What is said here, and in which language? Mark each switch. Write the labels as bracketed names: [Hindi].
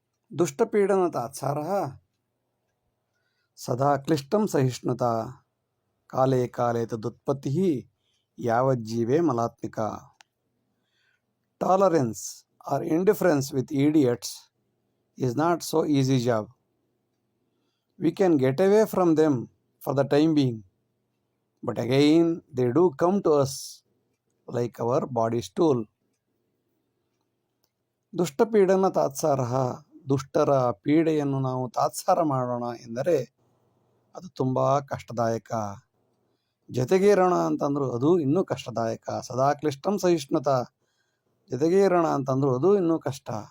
[Sanskrit] ದುಷ್ಟಪೀಡನ ತಾತ್ಸಾರಃ ಸದಾ ಕ್ಲಿಷ್ಟಂ ಸಹಿಷ್ಣುತಾ, ಕಾಲೇ ಕಾಲೇ ತದುತ್ಪತ್ತಿ ಯಾವಜ್ಜೀವೇ ಮಲಾತ್ಮಿಕ. [English] Tolerance or indifference with idiots is not so easy job. We can get away from them for the time being, but again they do come to us like our body stool. [Sanskrit] ದುಷ್ಟಪೀಡನ ತಾತ್ಸಾರ, [Kannada] ದುಷ್ಟರ ಪೀಡೆಯನ್ನು ನಾವು ತಾತ್ಸಾರ ಮಾಡೋಣ ಎಂದರೆ ಅದು ತುಂಬ ಕಷ್ಟದಾಯಕ. ಜೊತೆಗೇರೋಣ ಅಂತಂದ್ರು ಅದು ಇನ್ನೂ ಕಷ್ಟದಾಯಕ. [Sanskrit] ಸದಾ ಕ್ಲಿಷ್ಟಂ ಸಹಿಷ್ಣುತ, [Kannada] ಜೊತೆಗೇರೋಣ ಅಂತಂದ್ರು ಅದು ಇನ್ನೂ ಕಷ್ಟ.